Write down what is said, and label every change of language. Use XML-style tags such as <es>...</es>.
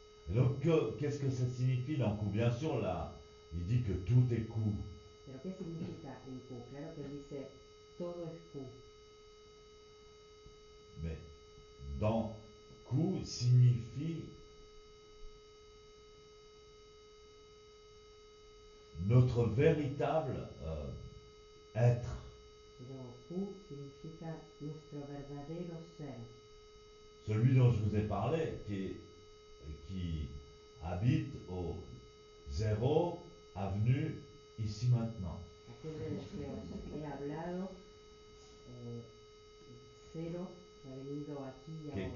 <fr>Et donc, qu'est-ce que ça signifie Danku? Bien sûr, là, il dit que tout est ku.</fr> <es>Pero ¿qué significa en ku? Claro que él dice todo es ku.</es> <fr>Mais dans ku signifie notre véritable être.</fr> <es>Pero ku significa nuestro verdadero ser.</es> <fr>Celui dont je vous ai parlé, qui habite au 0 avenue ici maintenant.</fr> <es>Aquel del que os he hablado, cero, que ha venido aquí y ahora.</es>